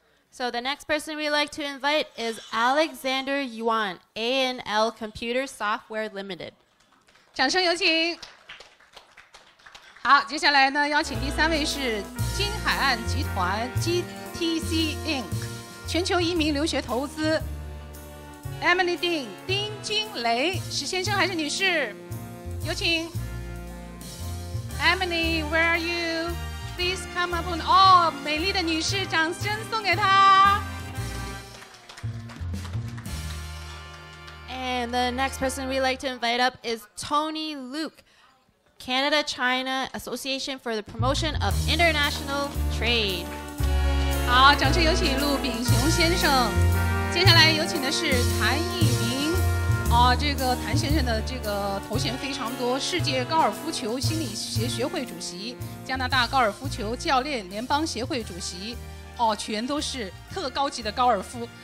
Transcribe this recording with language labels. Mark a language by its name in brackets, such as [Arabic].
[English] So the next person we'd like to invite is Alexander Yuan, A&L Computer Software Limited. [Chinese] 掌声有请。好，接下来呢，邀请第3位是金海岸集团 GTC Inc. 全球移民留学投资 Emily 丁金雷，是先生还是女士？有请。 [English] Emily, where are you? Please come up on [Chinese] 哦，美丽的女士，掌声送给她。 [English] And the next person we'd like to invite up is Tony Luke, Canada-China Association for the Promotion of International Trade. [Chinese] 好，掌声有请陆炳雄先生。接下来有请的是谭义明。这个谭先生的这个头衔非常多，世界高尔夫球心理学会主席，加拿大高尔夫球教练联邦协会主席，全都是特高级的高尔夫。